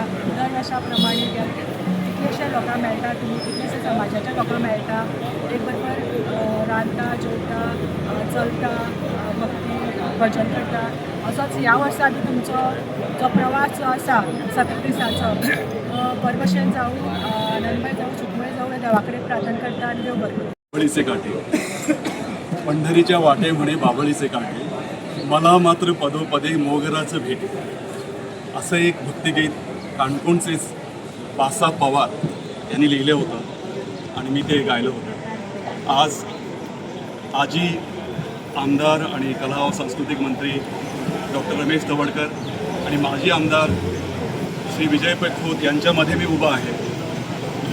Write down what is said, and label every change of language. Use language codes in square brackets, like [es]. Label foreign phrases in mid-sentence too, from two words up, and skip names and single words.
[kok] दर वर्सा प्रमाणे कितलेशे लोकां मेळटा तुमी कितलेशे समाजाचे लोकां मेळटा एक बरोबर रांदता जेवता चलता भक्ती भजन करता. असोच ह्या वर्सा बी तुमचो जो प्रवास जो आसा 17 दिसांचो बरे भशेन जावं आनंदमय जावं सुखमय जावं देवा कडेन प्रार्थना करता आनी देव बरें करूं. [mr] बाबळीचे काठी पंढरीच्या वाटे म्हणे बाबळीचे काठी मला मात्र पदोपदे मोगराचं भेटे असं एक भक्तिगीत काणकोणचेच बासा पवार यांनी लिहिलं होतं आणि मी ते गायलं होतं. आज आजी आमदार आणि कला व सांस्कृतिक मंत्री डॉक्टर रमेश तवडकर आणि माजी आमदार श्री विजय पैखोत यांच्यामध्ये मी उभा आहे.